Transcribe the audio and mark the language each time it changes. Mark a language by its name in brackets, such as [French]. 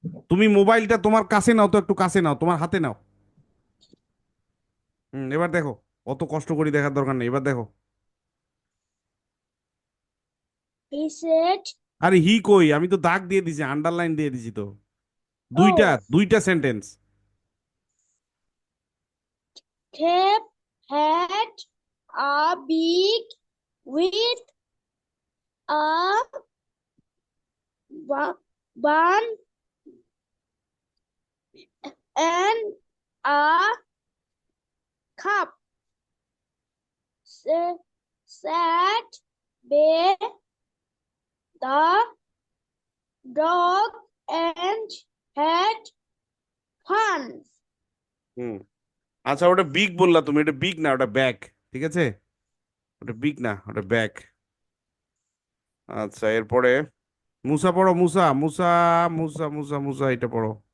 [Bangla] তুমি মোবাইলটা তোমার কাছে নাও তো, একটু কাছে নাও, তোমার হাতে নাও। এবার দেখো, অত কষ্ট করে দেখার দরকার নেই, এবার দেখো। [English] He said. [Bangla] আরে হি কই, আমি তো দাগ দিয়ে দিছি, আন্ডারলাইন দিয়ে দিছি তো। দুইটা ও, দুইটা sentence. [English] Tab had a big with a bun and a cup. Sat by the dog and had fun. [Bangla] হুম, আচ্ছা, ওটা বিগ বললা তুমি, এটা বিগ না, ওটা ব্যাগ। ঠিক আছে, ওটা বিগ না, ওটা ব্যাগ। আচ্ছা, এরপরে মুসা পড়ো, মুসা মুসা মুসা মুসা মুসা, এটা পড়ো।